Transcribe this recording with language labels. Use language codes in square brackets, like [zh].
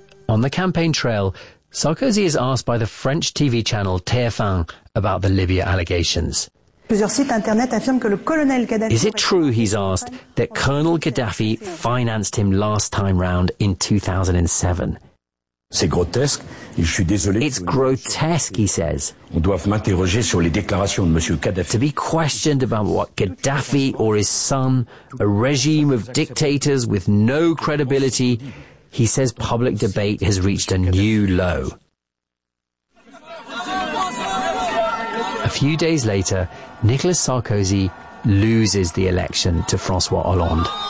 [en] On the campaign trail, Sarkozy is asked by the French TV channel TF1 about the Libya allegations. Is it true, he's asked, that Colonel Gaddafi financed him last time round in 2007? [fr] C'est grotesque. Et je suis désolé. [en] It's grotesque, he says. [fr] On doit m'interroger sur les déclarations de Monsieur Gaddafi. [en] To be questioned about what Gaddafi or his son, a regime of dictators with no credibility, he says public debate has reached a new low. A few days later, Nicolas Sarkozy loses the election to François Hollande.